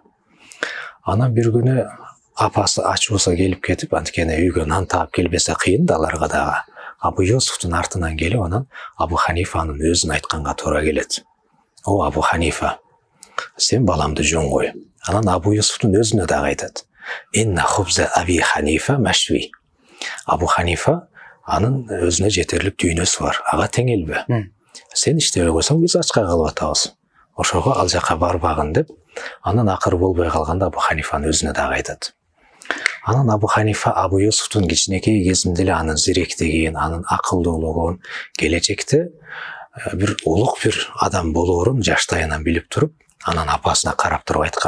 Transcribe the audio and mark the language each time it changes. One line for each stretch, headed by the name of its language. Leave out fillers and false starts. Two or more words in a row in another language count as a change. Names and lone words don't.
Kyrgyz: Анан бир күнү апасы ачуусу келип кетип, анткени үйгө нан таап келбесе кыйын да аларга дагы. Абу Юсуфтун артынан келип, анан Абу Ханифанын өзүн айтканга туура келет. О Абу Ханифа, сен баламды жөн кой. Анан Абу Юсуфтун өзүнө дагы айтат.
Arabic: إن خبز أبي حنيفة مشوي.
Kyrgyz: Абу Ханифа анын өзүнө жетерлик дүйнөсү бар. Ага тең элбе. Сен иштебей койсоң биз ачка калып атабыз. Ошого ал жака барбагын деп, анан акыры болбой калганда Абу Ханифанын өзүнө дагы айтат. Анан Абу Ханифа Абу Юсуфтун кичинекей кезинде эле анын зиректигин, анын акылдуулугун, келечекте бир улук бир адам болоорун жаштайынан билип туруп, анан апасына карап туруп айткан.